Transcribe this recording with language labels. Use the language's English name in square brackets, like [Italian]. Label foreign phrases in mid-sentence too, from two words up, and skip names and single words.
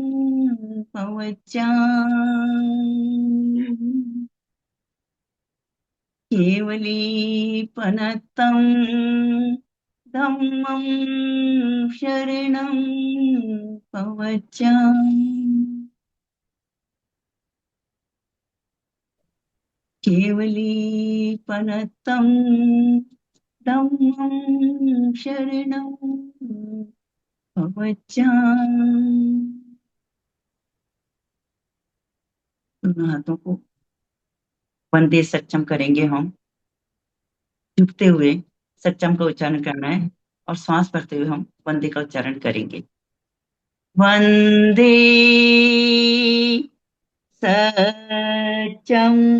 [Prakrit languages] पवचामि, केवलीपनतं धम्मं शरणं पवचामि, केवलीपनतं धम्मं शरणं पवचामि। [Hindi] दोनों हाथों को [Sanskrit] वंदे सच्चम [Hindi] करेंगे हम। झुकते हुए सच्चम का उच्चारण करना है और श्वास भरते हुए हम वंदे का उच्चारण करेंगे। [Sanskrit] वंदे सच्चम।